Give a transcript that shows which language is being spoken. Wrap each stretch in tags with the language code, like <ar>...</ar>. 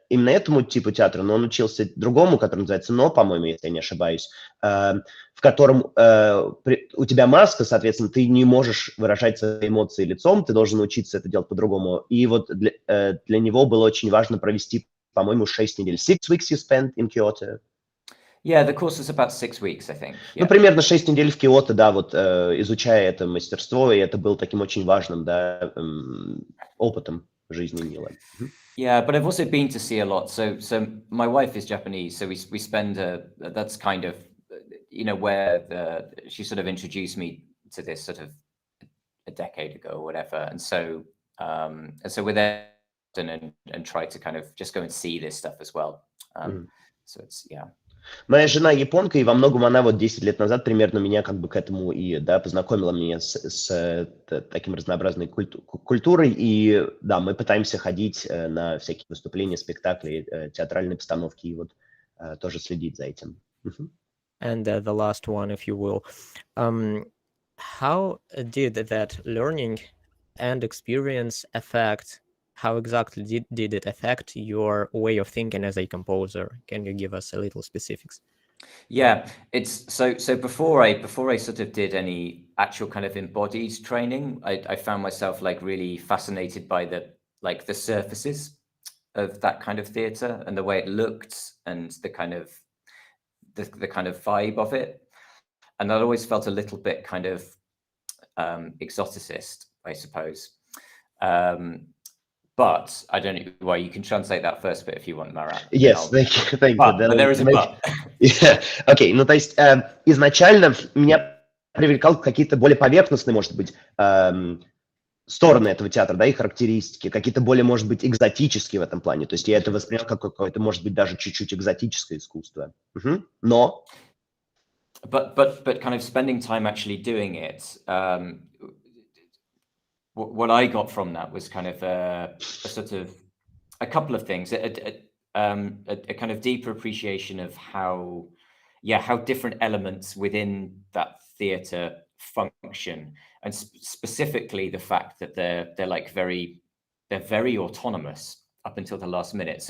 <ru>именно этому типу театра, но он учился другому, который называется «Но», по-моему, если я не ошибаюсь, в котором у тебя маска, соответственно, ты не можешь выражать свои эмоции лицом, ты должен научиться это делать по-другому. И вот для него было очень важно провести, по-моему, 6 недель.</ru> <en>6 weeks you spent in Kyoto? Yeah, the course was about 6 weeks, I think.</en> <ru>Ну, примерно 6 недель в Киото, да, вот изучая это мастерство, и это был таким очень важным, да, опытом в жизни Нила.</ru> <en>Yeah, but I've also been to see a lot. So my wife is Japanese, so we spend that's kind of, you know, where she sort of introduced me to this sort of a decade ago or whatever, and so we're there and try to kind of just go and see this stuff as well. So it's</en> <ru>Моя жена японка, и во многом она вот 10 лет назад примерно меня как бы к этому и, да, познакомила меня с таким разнообразной культурой, и, да, мы пытаемся ходить на всякие выступления, спектакли, театральные постановки, и вот тоже следить за этим.</ru> <en>And the last one, if you will. How did that learning and experience affect, how exactly did it affect your way of thinking as a composer? Can you give us a little specifics? Yeah, it's so before I sort of did any actual kind of embodied training, I found myself like really fascinated by the surfaces of that kind of theatre and the way it looked and the kind of vibe of it. And I'd always felt a little bit kind of exoticist, I suppose. But I don't know why, you can translate that first bit if you want, Marat. Yes, thank you. But there is a but.</en> <ru>Окей, ну то есть изначально меня привлекал какие-то более поверхностные, может быть, стороны этого театра, да, и характеристики, какие-то более, может быть, экзотические в этом плане. То есть я это воспринял как какое-то, может быть, даже чуть-чуть экзотическое искусство. Но...</ru> <en>But kind of spending time actually doing it, what I got from that was kind of a sort of a couple of things, a kind of deeper appreciation of how different elements within that theatre function, and specifically the fact that they're very autonomous up until the last minute.</en>